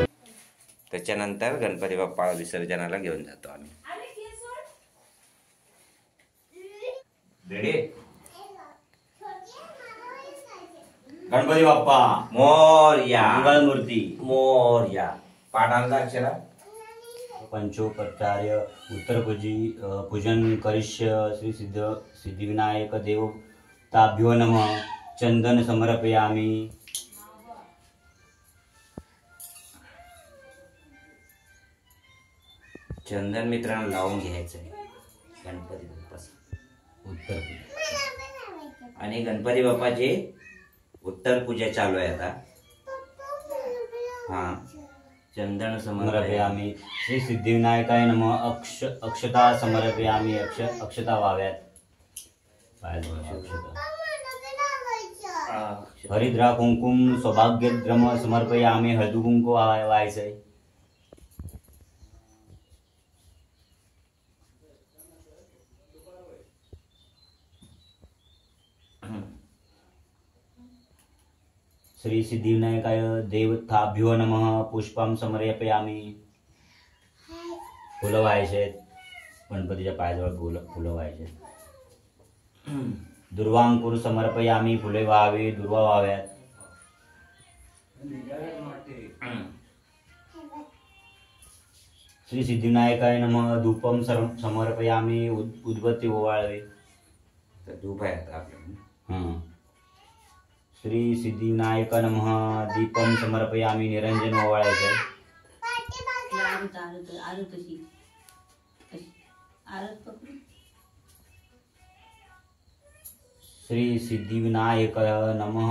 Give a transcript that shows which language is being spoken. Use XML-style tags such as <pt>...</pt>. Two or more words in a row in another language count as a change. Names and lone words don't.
<mr>त्याच्यानंतर गणपती बाप्पा विसर्जनाला घेऊन जातो आम्ही. गणपती बाप्पा मोरया. मंगळमूर्ती मोरया. पाठांचा अक्षरा</mr> <sa>पंचोपचार्य पूजन करिष्य श्री सिद्धिविनायक देवताभ्यो नमः. चंदन समर्पयामि.</sa> <mr>चंदन मित्रांनो लावून घ्यायचं आहे गणपती बाप्पाचं उत्तर पूजा. आणि गणपती बाप्पाची उत्तर पूजा चालू आहे आता.</mr> <sa>चंदन समर्पयामि. श्री सिद्धिविनायकाय नमः. अक्षता समर्पयामि.</sa> <mr>अक्षता व्हाव्यात.</mr> <sa>हरिद्रा कुंकुम सौभाग्यद्रम समर्पयामि.</sa> <mr>हळदी कुंकू व्हायचंय.</mr> <sa>श्री सिद्धिविनायकाय देवताभ्यो नमः. पुष्पम समर्पयामि.</sa> <mr>फुलं व्हायचे गणपतीच्या पायाजवळ फुलं व्हायचे.</mr> <sa>दुर्वांकुर समर्पयामि.</sa> <mr>फुले व्हावी, दुर्वा व्हाव्यात.</mr> <sa>श्री सिद्धिविनायकाय नमः. धूपम समर्पयामि.</sa> <mr>उदबत्ती ओवाळावी. धूप आहे आता आपल्याला.</mr> <sa>श्री सिद्धिविनायक नमः. दीपम समर्पयामि.</sa> <mr>निरंजन ओवाळायचं.</mr> <sa>श्री सिद्धिविनायक नमः.</sa>